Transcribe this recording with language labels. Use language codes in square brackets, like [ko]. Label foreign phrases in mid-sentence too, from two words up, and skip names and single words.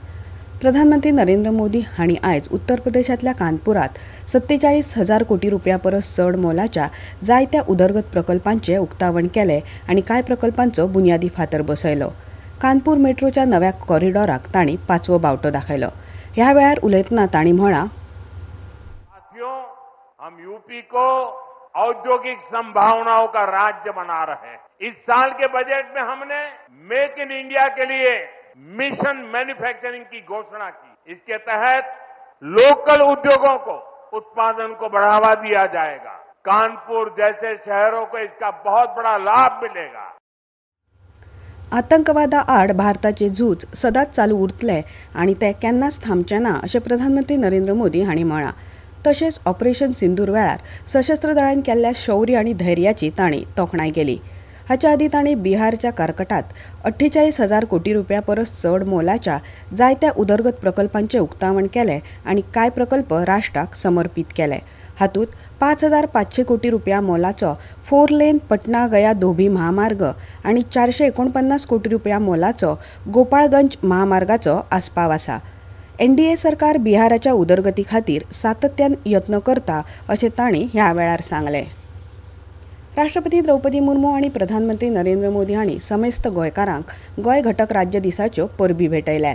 [kok] प्रधानमंत्री नरेंद्र मोदी हांणी आयज उत्तर प्रदेशांतल्या कानपुरात 47,000 कोटी रुपया परस चड मोलाच्या जायत्या उदरगत प्रकल्पांचे उक्तावण केले आनी कांय प्रकल्पांचो बुन्यादी फातर बसयलो. कानपूर मेट्रोच्या नव्या कॉरिडॉराक तांणी 5वो बावटो दाखयलो. ह्या वेळार उलयतना तांणी म्हळां, [hi] हम यूपी को औद्योगिक संभावनाओं का राज्य बना रहे हैं. इस साल के बजट में हमने मेक इन इंडिया के लिए मिशन मैन्युफैक्चरिंग की घोषणा की. इसके तहत लोकल उद्योगों को उत्पादन को बढ़ावा दिया जाएगा. कानपुर जैसे शहरों को इसका बहुत बड़ा लाभ मिलेगा. [kok] आतंकवादा आड भारताचे झूज सदांच चालू उरतले आनी ते केन्नाच थांबचे ना अशें प्रधानमंत्री नरेंद्र मोदी हांणी म्हळां. तशेंच ऑपरेशन सिंदूर वेळार सशस्त्र दळान केल्ल्या शौर्य आनी धैर्याची तांणी तोखणाय केली. हाच्या आदीं तांणी बिहारच्या कारकटात 48,000 कोटी रुपया परस चड मोलाच्या जायत्या उदरगत प्रकल्पांचे उक्तावण केले आनी कांय प्रकल्प राष्ट्राक समर्पीत केले. हातूंत 5,500 कोटी रुपया मोलाचो 4 लेन पटना गया धोबी महामार्ग आनी 449 कोटी रुपया मोलाचो गोपाळगंज महामार्गाचो आस्पाव आसा. NDA सरकार बिहाराच्या उदरगती खातीर सातत्यान यत्न करता अशें तांणी ह्या वेळार सांगलें. राष्ट्रपती द्रौपदी मुर्मू आनी प्रधानमंत्री नरेंद्र मोदी हांणी समेस्त गोंयकारांक गोंय घटक राज्य दिसाच्यो परबी भेटयल्यात.